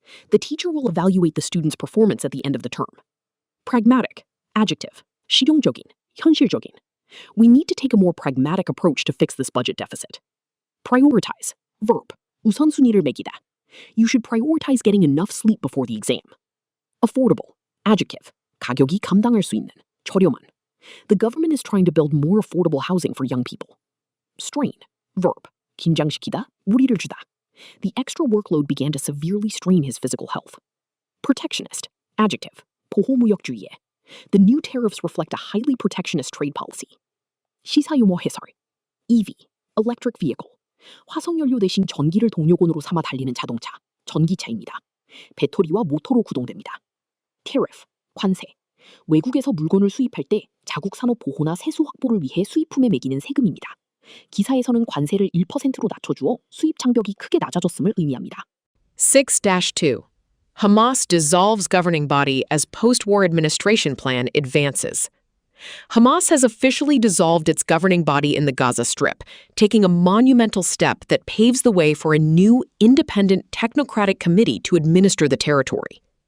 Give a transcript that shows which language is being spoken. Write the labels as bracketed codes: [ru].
[en] The teacher will evaluate the student's performance at the end of the term. Pragmatic. Adjective. [ko] 실용적인, 현실적인. [en] We need to take a more pragmatic approach to fix this budget deficit. Prioritize. Verb. [ko] 우선순위를 매기다. [en] You should prioritize getting enough sleep before the exam. Affordable. Adjective. [ko] 가격이 감당할 수 있는, 저렴한. [en] The government is trying to build more affordable housing for young people. Strain. Verb. [ko] 긴장시키다, 무리를 주다. [en] The extra workload began to severely strain his physical health. Protectionist. Adjective. [ko] 보호무역주의에. [en] The new tariffs reflect a highly protectionist trade policy. [ko] 시사용어 해설. [en] EV. Electric vehicle. [ko] 화석연료 대신 전기를 동력원으로 삼아 달리는 자동차, 전기차입니다. 배터리와 모터로 구동됩니다. Tariff, 관세. 외국에서 물건을 수입할 때 자국 산업 보호나 세수 확보를 위해 수입품에 매기는 세금입니다. 기사에서는 관세를 1%로 낮춰주어 수입 장벽이 크게 낮아졌음을 의미합니다. [en] 6-2. Hamas dissolves governing body as post-war administration plan advances. Hamas has officially dissolved its governing body in the Gaza Strip, taking a monumental step that paves the way for a new, independent, technocratic committee to administer the territory.